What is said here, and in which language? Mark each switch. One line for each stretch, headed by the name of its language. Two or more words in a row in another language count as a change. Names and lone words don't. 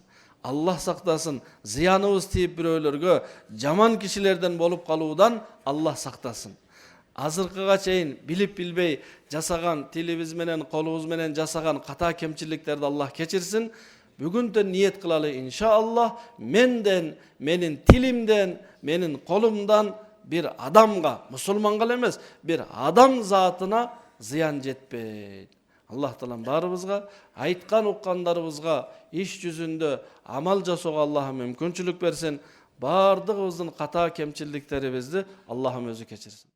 Kyrgyz: Аллах сактасын, зыяныбыз тийип бирөөлөргө жаман кишилерден болуп калуудан Аллах сактасын. Азыркыга чейин билип билбей жасаган тилибиз менен, колубуз менен жасаган ката кемчиликтерди Аллах кечирсин. Бүгүнтөн ниет кылалы иншаллах, менден, менин тилимден, менин колумдан бир адамга, musulmanга эмес, бир адам затына зыян жетпейт. Аллах Таалам барыбызга, айткан уккандарыбызга иш жүзүндө амал жасоого Аллахым мүмкүнчүлүк берсин. Бардыгыбыздын ката кемчиликтерибизди Аллахым өзү кечирсин.